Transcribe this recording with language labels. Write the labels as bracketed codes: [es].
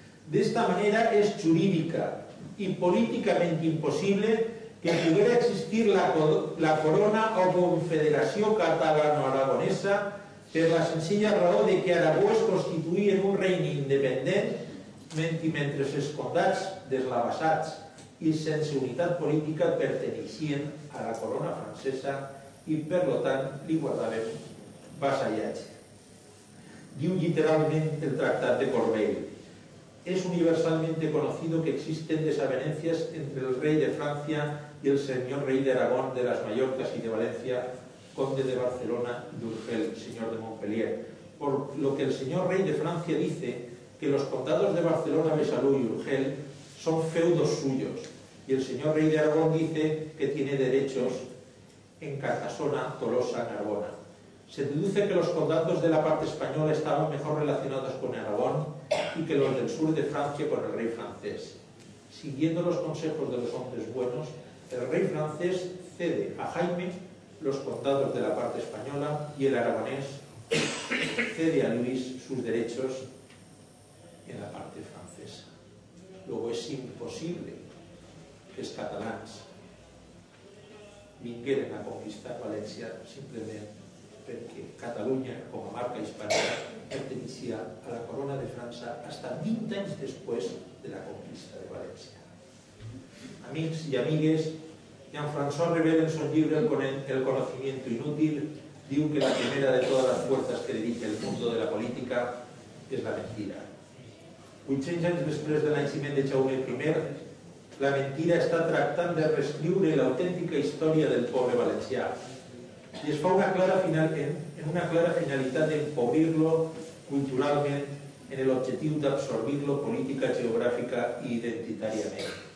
[ca] D'esta manera és jurídica i políticament impossible que puguera existir la corona o confederació catalano-aragonesa per la senzilla raó de que Aragó es constituïa en un regne independent mentre els comtats deslavassats i sense unitat política perteneixien a la corona francesa i per tant li guardaven vassallatge. Diu literalment [es] el Tractat de Corbeil: es universalmente conocido que existen desavenencias entre el rey de Francia y el señor rey de Aragón, de las Mallorcas y de Valencia, conde de Barcelona y de Urgell, señor de Montpellier, por lo que el señor rey de Francia dice que los condados de Barcelona, Besalú y Urgell son feudos suyos, y el señor rey de Aragón dice que tiene derechos en Carcasona, Tolosa, Narbona. Se deduce que los condados de la parte española estaban mejor relacionados con Aragón y que los del sur de Francia con el rey francés. Siguiendo los consejos de los hombres buenos, el rey francés cede a Jaime los condados de la parte española y el aragonés cede a Luis sus derechos en la parte francesa. Luego es imposible que [ca] els catalans vingueren a conquistar València simplement perquè Catalunya, com a marca hispànica, perteneixia a la corona de França fins 20 anys després de la conquista de València. Amics i amigues, [es] Jean-François Rebel en su libro El conocimiento inútil diu que la primera de todas las fuerzas que dirige el mundo de la política es la mentira. [ca] 800 anys després del naixement de Jaume I, la mentira està tractant de reescriure l'autèntica història del poble valencià i es fa una clara finalitat d'empobrir-lo culturalment en l'objectiu d'absorbir-lo política, geogràfica i identitàriament.